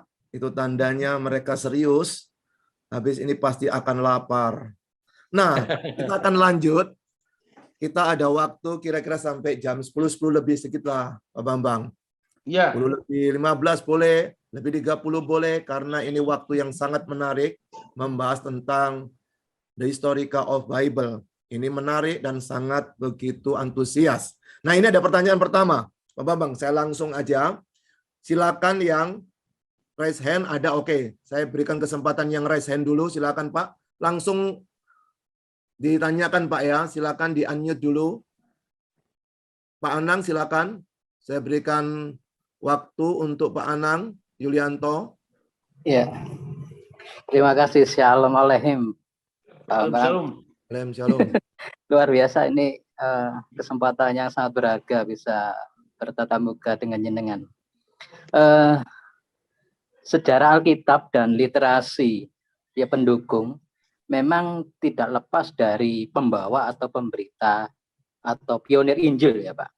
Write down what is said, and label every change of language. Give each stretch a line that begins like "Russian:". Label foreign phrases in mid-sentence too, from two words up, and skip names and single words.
Indonesian: Itu tandanya mereka serius. Habis ini pasti akan lapar. Nah, kita akan lanjut. Kita ada waktu kira-kira sampai jam 10 lebih sedikit lah, Pak Bambang. Ya. 10 lebih 15 boleh, lebih 30 boleh, karena ini waktu yang sangat menarik membahas tentang
English: the historical of Bible.
Indonesian: Ini menarik dan sangat begitu antusias. Nah, ini ada pertanyaan pertama. Pak Bambang, saya langsung aja. Silakan yang
English: raise hand
Indonesian: ada, oke. Saya berikan kesempatan yang
English: raise hand
Indonesian: dulu, silakan Pak. Langsung ditanyakan Pak ya, silakan di-unmute dulu. Pak Anang silakan. Saya berikan waktu untuk Pak Anang Yulianto. Ya. Terima kasih.
Hebrew: שלום עליכם.
Indonesian: Shalom. Shalom. Luar biasa ini kesempatan yang sangat berharga bisa bertatap muka dengan jenengan. Sejarah Alkitab dan literasi ya pendukung memang tidak lepas dari pembawa atau pemberita atau pionir Injil ya Pak.